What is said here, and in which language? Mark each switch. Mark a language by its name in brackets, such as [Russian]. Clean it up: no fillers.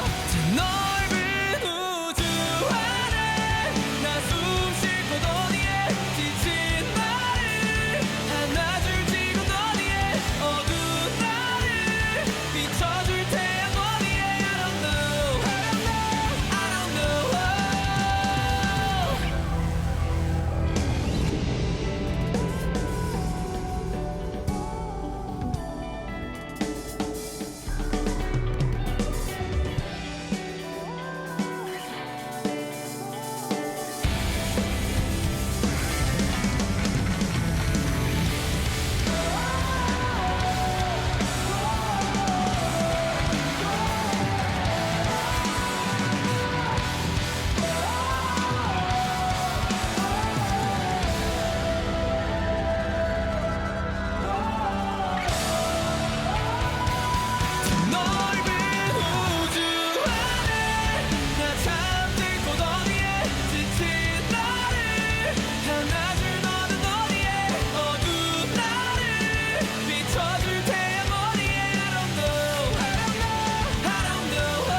[Korean] 저 넓은 우주 안에 나 숨 쉴 곳 어디에 지친 나를 안아줄 지금 어디에 어두운 나를 비춰줄 태양 어디에. [English] I don't know, I don't know, I don't know. [Korean] 넓은 우주 안에 나 잠들 곳 어디에 지친 나를 안아줄 너는 어디에 어두운 나를 비춰줄 태양 어디에. [English] I don't know, I don't know, I don't know.